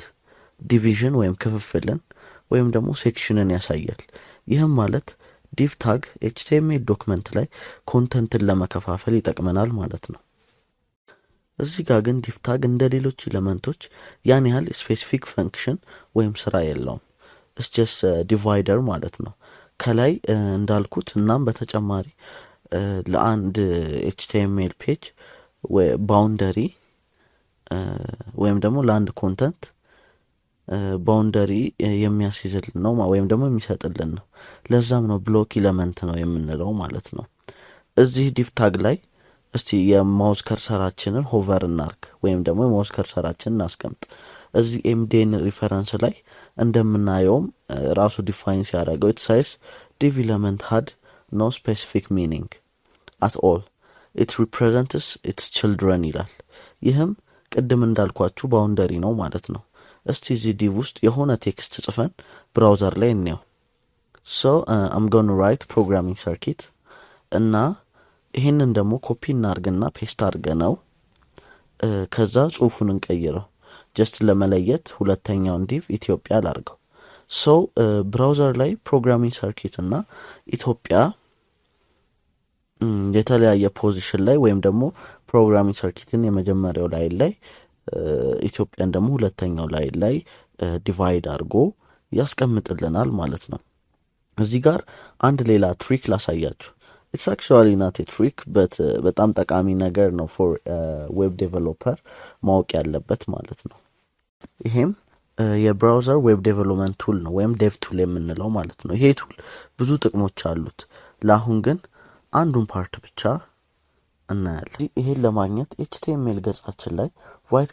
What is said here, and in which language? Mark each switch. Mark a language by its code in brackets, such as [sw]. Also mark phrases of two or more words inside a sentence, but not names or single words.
[am] ዲቪዥን ወይም ክፍፍልን ወይም ደግሞ ሴክሽንን ያሳያል። ይህም ማለት [en] div tag HTML document [am] ላይ ኮንተንትን ለመከፋፈል ይጠቅመናል ማለት ነው። እዚህ ጋር ግን [en] div tag [am] እንደ ሌሎች ኤሌመንቶች ያን ያህል [en] specific function [am] ወይም ስራ የለውም። [en] it's just divider [am] ማለት ነው። ከላይ እንዳልኩት እናም በተጨማሪ ለአንድ [en] HTML page [am] ባውንደሪ ወይም ደግሞ ለአንድ ኮንተንት ባውንደሪ የሚያስይዝልን ነው ወይም ደግሞ የሚሰጥልን ነው። ለዛም ነው [en] block element [am] ነው የምንለው ማለት ነው። እዚህ [en] div tag [am] ላይ እስቲ የማውስ ከርሰራችንን ሆቨር እናርግ ወይም ደግሞ የማውስ ከርሰራችንን እናስቀምጥ። እዚህ [en] MDN reference [am] ላይ እንደምናየውም ራሱ ዲፋይን ሲያደርገው [en] it says div element had no specific meaning at all, it represents its children [am] ይላል። ይህም ቅድም እንዳልኳችሁ ባውንደሪ ነው ማለት ነው። እስቲ እዚህ ዲቭ ውስጥ የሆነ ቴክስት ጽፈን ብራውዘር ላይ እንየው። [en] I'm going to write programming circuit [am] እና ይሄንን ደግሞ ኮፒ እናርግና ፔስት አድርገነው ከዛ ጽሁፉን እንቀይረው። ጀስት ለመለየት ሁለተኛውን ዲቭ ኢትዮጵያ ላርገው። ብራውዘር ላይ ፕሮግራሚንግ ሰርኪት እና ኢትዮጵያ የተለያየ ፖዚሽን ላይ ወይም ደግሞ ፕሮግራሚንግ ሰርኪትን የመጀመሪያው ላይ ኢትዮጵያን ደግሞ ሁለተኛው ላይ ዲቫይድ አድርጎ ያስቀምጥልናል ማለት ነው። እዚህ ጋር አንድ ሌላ ትሪክ ላሳያችሁ። [en] it's actually not a trick but [am] በጣም ጠቃሚ ነገር ነው [en] for web developer [am] ማወቅ ያለበት ማለት ነው። ይሄም የብራውዘር [en] web development tool [am] ነው ወይም [en] dev tool [am] የምንለው ማለት ነው። ይሄ ቱል ብዙ ጥቅሞች አሉት። ለአሁን ግን አንዱን ፓርት ብቻ እናያለን። ይሄን ለማግኘት HTML ገጻችን ላይ ራይት